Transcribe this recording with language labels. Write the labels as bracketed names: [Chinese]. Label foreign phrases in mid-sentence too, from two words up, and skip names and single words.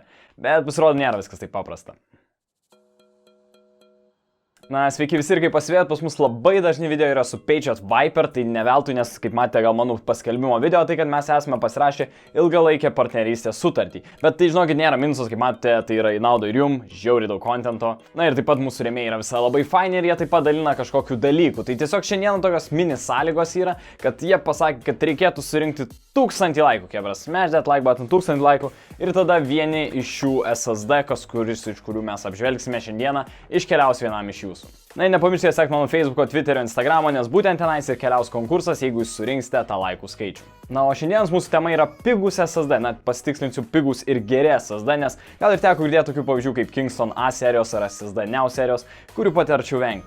[Lithuanian] Bet pasirodo nėra viskas taip paprasta. Na, sveiki visi ir kaip pasivėjot, pas mus labai dažni video yra su Patriot Viper, tai ne veltui, nes kaip matėte gal mano paskelbimo video, tai kad mes esame pasirašę ilgalaikę partnerystės sutartį. Bet tai žinokit nėra minusas, kaip matėte, tai yra į naudą ir jum, žiauriai daug kontento. Na ir taip pat mūsų rėmėjai yra visai labai faini ir jie taip pat dalina kažkokių dalykų. Tai tiesiog šiandien tokios mini sąlygos yra, kad jie pasakė, kad reikėtų surinkti 1000 laikų, kebras. [English] Smash that like button, [Lithuanian] 1000 laikų ir tada vieni iš šių SSD, kuris iš kurių mes apžvelgsime šiandieną, iškeliaus vienam iš jūsų. Na ir nepamirškite sekti mano Facebook'o, Twitter'o, Instagram'o, nes būtent tenais ir keliaus konkursas, jeigu jūs surinksite tą laikų skaičių. Na, o šiandienos mūsų tema yra pigus SSD, na, pasitikslinsiu pigus ir geri SSD, nes gal ir teko girdėti tokių pavyzdžių kaip Kingston A serijos ar SSD Neo serijos, kurių patarčiau vengti.